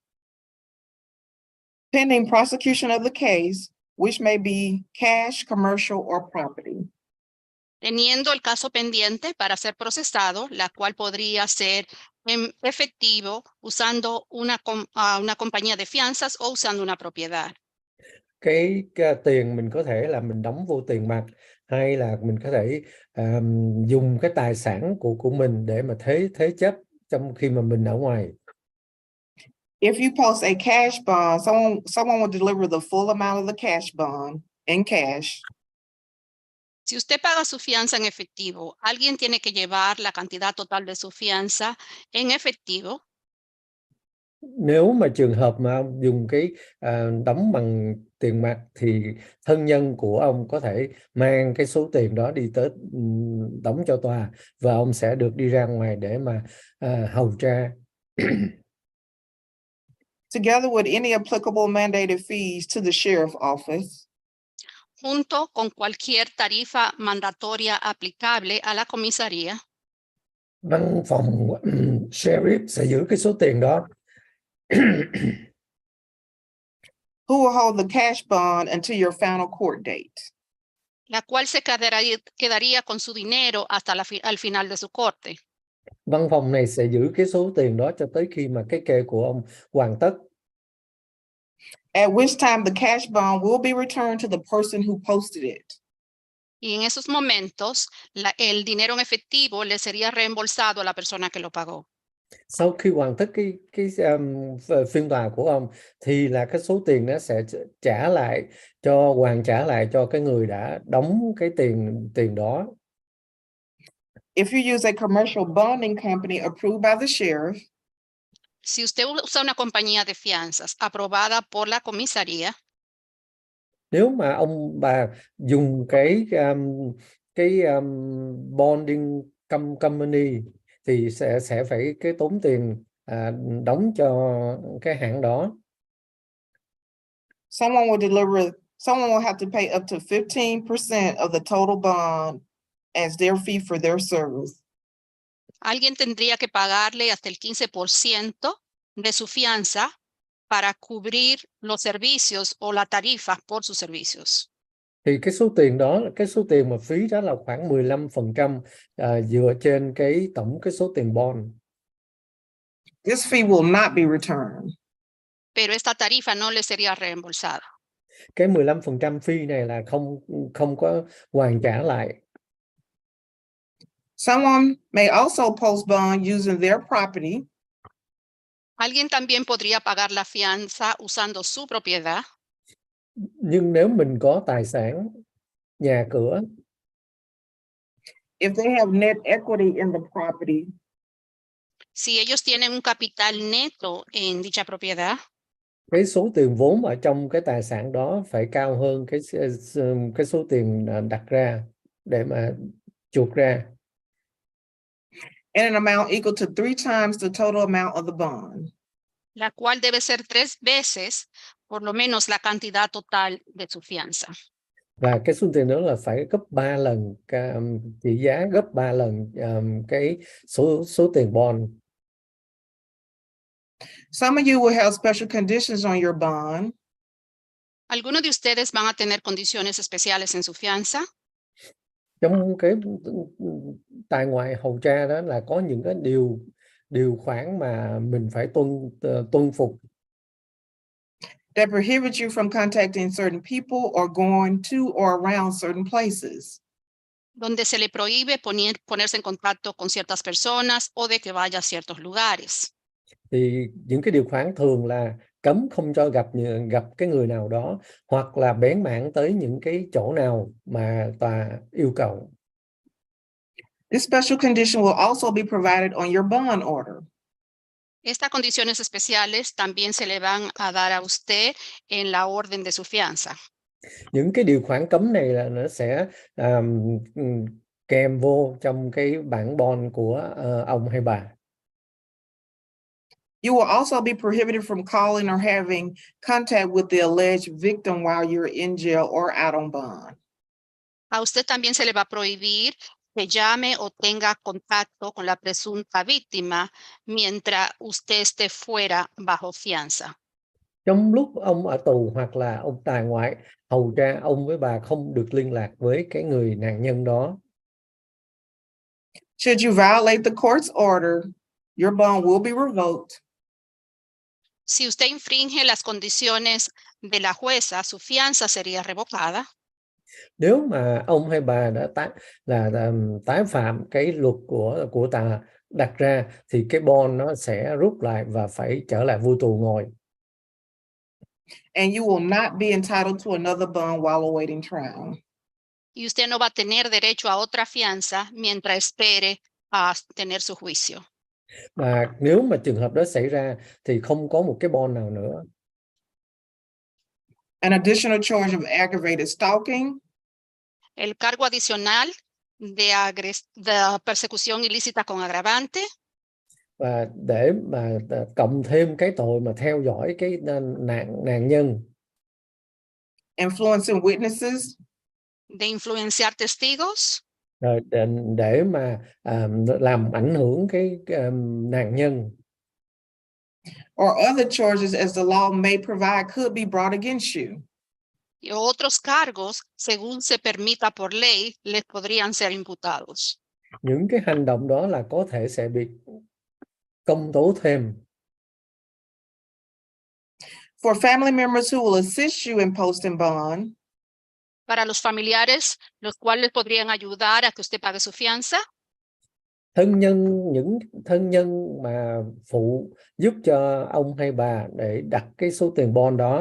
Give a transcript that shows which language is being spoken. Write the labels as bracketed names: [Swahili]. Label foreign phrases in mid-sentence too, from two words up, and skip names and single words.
[English] Pending prosecution of the case, which may be cash, commercial, or property. [Spanish] Teniendo el caso pendiente para ser procesado, la cual podría ser en efectivo usando una compañía de fianzas o usando una propiedad. [Vietnamese] Cái tiền mình có thể là mình đóng vô tiền mặt, hay là mình có thể dùng cái tài sản của mình để mà thế chấp trong khi mà mình ở ngoài. [English] If you post a cash bond, someone will deliver the full amount of the cash bond in cash. [Spanish] Si usted paga su fianza en efectivo, alguien tiene que llevar la cantidad total de su fianza en efectivo. [Vietnamese] Nếu mà trường hợp mà ông dùng cái đóng bằng tiền mặt thì thân nhân của ông có thể mang cái số tiền đó đi tới đóng cho tòa và ông sẽ được đi ra ngoài để mà hầu tra. [English] Together with any applicable mandated fees to the sheriff office. [Spanish] Junto con cualquier tarifa mandatoria aplicable a la comisaría. [Vietnamese] Văn phòng sheriff sẽ giữ cái số tiền đó. [English] Who will hold the cash bond until your final court date. [Spanish] La cual se quedaría con su dinero hasta al final de su corte. [Vietnamese] Văn phòng này sẽ giữ cái số tiền đó cho tới khi mà cái kê của ông hoàn tất. [English] At which time the cash bond will be returned to the person who posted it. [Spanish] Y en esos momentos, el dinero en efectivo le sería reembolsado a la persona que lo pagó. [Vietnamese] Sau khi hoàn tất cái phiên tòa của ông thì là cái số tiền nó sẽ hoàn trả lại cho cái người đã đóng cái tiền đó. [English] If you use a commercial bonding company approved by the sheriff. [Spanish] Si usted usa una compañía de fianzas aprobada por la comisaría. [Vietnamese] Nếu mà bà dùng cái [English] bonding company [Vietnamese] thì sẽ phải cái tốn tiền đóng cho cái hãng đó. [English] Someone will have to pay up to 15% of the total bond as their fee for their service. [Spanish] Alguien tendría que pagarle hasta el 15% de su fianza para cubrir los servicios o la tarifa por sus servicios. [Vietnamese] Thì cái số tiền đó, cái số tiền mà phí đó là khoảng 15% dựa trên cái tổng cái số tiền bond. [English] This fee will not be returned. [Spanish] Pero esta tarifa no le sería reembolsada. [Vietnamese] Cái 15% phí này là không có hoàn trả lại. [English] Someone may also post bond using their property [Spanish] Alguien también podría pagar la fianza usando su propiedad. [Vietnamese] Nhưng nếu mình có tài sản, nhà cửa, [English] if they have net equity in the property, [Spanish] Si ellos tienen un capital neto en dicha propiedad, [Vietnamese] cái số tiền vốn ở trong cái tài sản đó phải cao hơn cái số tiền đặt ra để mà chuộc ra. [English] and an amount equal to 3 times the total amount of the bond. [Spanish] la cual debe ser 3 veces por lo menos la cantidad total de su fianza. [Vietnamese] Và cái số tiền đó là phải gấp 3 lần trị giá, gấp 3 lần cái số tiền bond. [English] Some of you will have special conditions on your bond. [Spanish] Algunos de ustedes van a tener condiciones especiales en su fianza. [Vietnamese] Trong cái tài ngoại hầu tra đó là có những cái điều khoản mà mình phải tuân phục. [English] That prohibit you from contacting certain people or going to or around certain places. [Spanish] Donde se le prohíbe ponerse en contacto con ciertas personas o de que vaya a ciertos lugares. [Vietnamese] Thì những cái điều khoản thường là cấm không cho gặp cái người nào đó, hoặc là bén mảng tới những cái chỗ nào mà tòa yêu cầu. [English] This special condition will also be provided on your bond order. [Spanish] Estas condiciones especiales también se le van a dar a usted en la orden de su fianza. [Vietnamese] Những cái điều khoản cấm này là nó sẽ kèm vô trong cái bản bond của ông hay bà. [English] You will also be prohibited from calling or having contact with the alleged victim while you're in jail or out on bond. [Spanish] A usted también se le va a prohibir que llame o tenga contacto con la presunta víctima mientras usted esté fuera bajo fianza. [Vietnamese] Trong lúc ông ở tù hoặc là ông tại ngoại hầu tra, ông với bà không được liên lạc với cái người nạn nhân đó. [English] Should you violate the court's order, your bond will be revoked. [Spanish] Si usted infringe las condiciones de la jueza, su fianza sería revocada. [Vietnamese] Nếu mà ông hay bà đã tái phạm cái luật của tòa đặt ra thì cái bond nó sẽ rút lại và phải trở lại vô tù ngồi. [English] And you will not be entitled to another bond while awaiting trial. [Spanish] Y usted no va a tener derecho a otra fianza mientras espere a tener su juicio. [Vietnamese] Và nếu mà trường hợp đó xảy ra thì không có một cái bond nào nữa. [English] An additional charge of aggravated stalking, [Spanish] El cargo adicional de persecución ilícita con agravante. [Vietnamese] Và để mà cộng thêm cái tội mà theo dõi cái nạn nhân. [English] influencing witnesses, [Spanish] De influenciar testigos. [Vietnamese] Rồi để mà làm ảnh hưởng cái nạn nhân. [English] or other charges as the law may provide could be brought against you. [Spanish] Y otros cargos, según se permita por ley, les podrían ser imputados. [Vietnamese] Những cái hành động đó là có thể sẽ bị công tố thêm. [English] For family members who will assist you in posting bond, [Spanish] Para los familiares, los cuales podrían ayudar a que usted pague su fianza. [Vietnamese] Những thân nhân mà phụ giúp cho ông hay bà để đặt cái số tiền bond đó.